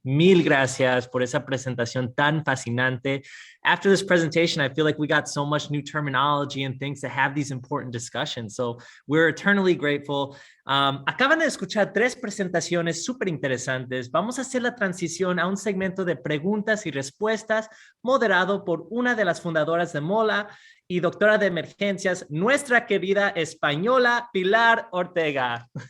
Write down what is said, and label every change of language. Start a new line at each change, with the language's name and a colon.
Spanish: Mil gracias por esa presentación tan fascinante.
English: After this presentation, I feel like we got so much new terminology and things to have these important discussions. So we're eternally grateful.
Spanish: Acaban de escuchar 3 presentaciones súper interesantes. Vamos a hacer la transición a un segmento de preguntas y respuestas moderado por una de las fundadoras de MOLA y doctora de emergencias, nuestra querida española Pilar Ortega.